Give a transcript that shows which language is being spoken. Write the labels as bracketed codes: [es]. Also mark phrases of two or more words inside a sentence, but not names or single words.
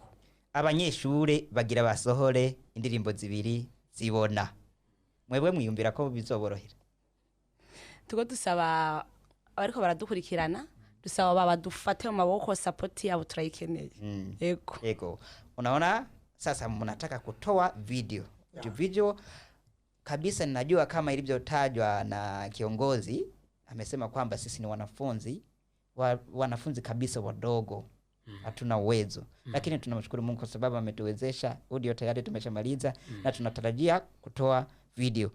[rn] abanyeshure bagira basohore indirimbo zibiri zibona, mwebwe mwiyumvira ko bizoborohera? Tugo dusaba abariko baradukurikirana, dusaba baba dufate mu maboko, support yabo turayikeneye. [sw] Ego unaona sasa mnataka kutoa video. Video kabisa, ninajua kama ilivyotajwa na kiongozi, amesema kwamba sisi ni wanafunzi kabisa wadogo, hatuna uwezo. Lakini tunamshukuru Mungu kwa sababu ametuwezesha. Audio tayari tumeshamaliza na tunatarajia kutoa video.